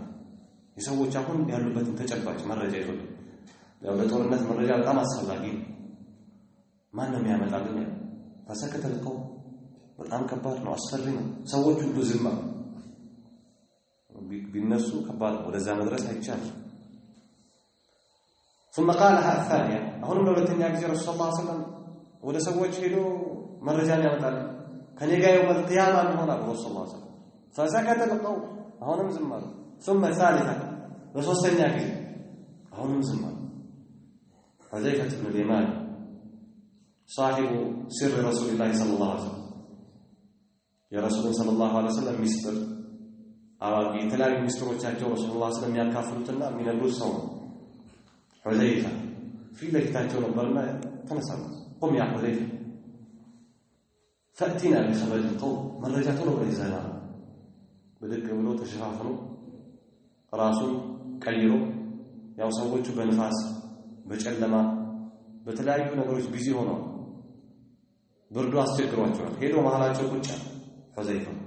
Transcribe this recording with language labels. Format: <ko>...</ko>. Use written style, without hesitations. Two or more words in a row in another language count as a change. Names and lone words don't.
<am>የሰዎች አሁን ያሉበትን ተጨባጭ መረጃ ይዞልኝ። ያው ለጦርነት መረጃ በጣም አስፈላጊ ነው። ማነው የሚያመጣልኝ?</am> <ar>فسكت القوم</ar> <am>በጣም ከባድ ነው፣ አስፈሪ ነው። ሰዎች ሁሉ ዝም አሉ። ቢነሱ ከባድ ነው፣ ወደዛ መድረስ አይቻልም።</am> <ar>ثم قالها الثانية</ar> <am>አሁንም ለሁለተኛ ጊዜ</am> <ar>رسول صلى الله عليه وسلم</ar> <am>ወደ ሰዎች ሄዶ መረጃን ያመጣል። ከኔ ጋር</am> <ar>يوم القيامة</ar> <am>ይሆናል</am> <ar>رسول صلى الله عليه وسلم። فسكت القوم</ar> <am>አሁንም ዝም አሉ።</am> <ar>ثم ثالثة</ar> <am>በሶስተኛ ጊዜ አሁንም ዝም አሉ።</am> <ar>حذيفة بن اليمان صاحب سر رسول الله صلى الله عليه وسلم</ar> <am>የረሱል ሰለላሁ ዐለይሂ ወሰለም ሚስጥር አዋቂ የተለያዩ ሚስጥሮቻቸው</am> <ar>رسول صلى الله عليه وسلم</ar> <am>የሚያካፍሉትና የሚነግሩት ሰው ነው። ሁዘይፋ ፊት ለፊታቸው ነበርና ተነሳሉ። ቁም ያ ሁዘይፋ</am> <ar>فأتنا بخبر القوم</ar> <am>መረጃ ቶሎ ብለህ ይዘና ብድግ ብሎ ተሸፋፍኖ ራሱን ቀይሮ ያው ሰዎቹ በንፋስ በጨለማ በተለያዩ ነገሮች ቢዚ ሆነው ብርዱ አስቸግሯቸዋል። ሄዶ መሃላቸው ቁጭ አለ። ሁዘይፋ</am>